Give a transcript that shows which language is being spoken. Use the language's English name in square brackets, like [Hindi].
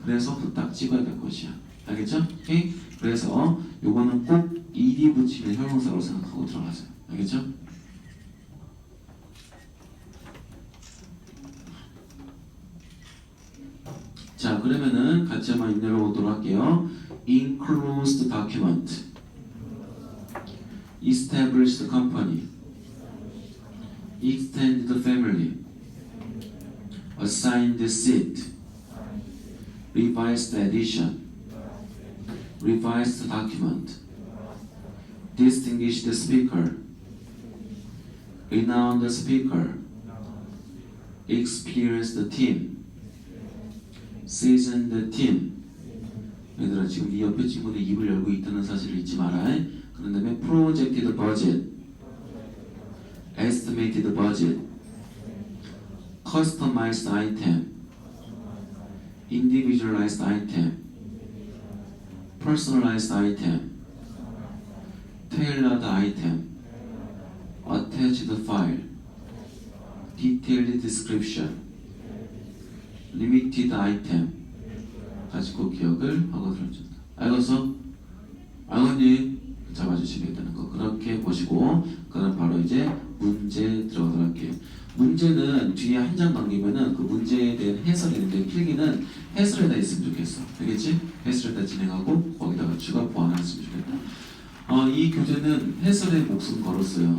[Korean] 그래서 후딱 찍어야 될 것이야. 알겠죠? 오케이? 그래서 요거는 꼭 ed 붙이는 형용사로 생각하고 들어가세요. 알겠죠? 자, 그러면은 같이 한번 읽어보도록 할게요. [English] Enclosed document, established company, extended family, assigned seat, revised edition, revised document, distinguished speaker, renowned speaker, experienced team, seasoned team. [Korean] 얘들아 지금 네 옆에 친구들 입을 열고 있다는 사실을 잊지 마라. 그런 다음에 [English] projected budget, estimated budget, customized item, individualized item, personalized item, tailored item, attached file, detailed description, limited item [Korean] 가지고 기억을 하고 들어준다. 알겠어? 알겠니? 잡아주시면 된다는 거. 그렇게 보시고 그럼 바로 이제 문제 들어가도록 할게요. 문제는 뒤에 한 장 넘기면은 그 문제에 대한 해설이 있는데 필기는 해설에다 있으면 좋겠어. 알겠지? 해설에다 진행하고 거기다가 추가 보완했으면 좋겠다. 이 교재는 해설에 목숨 걸었어요.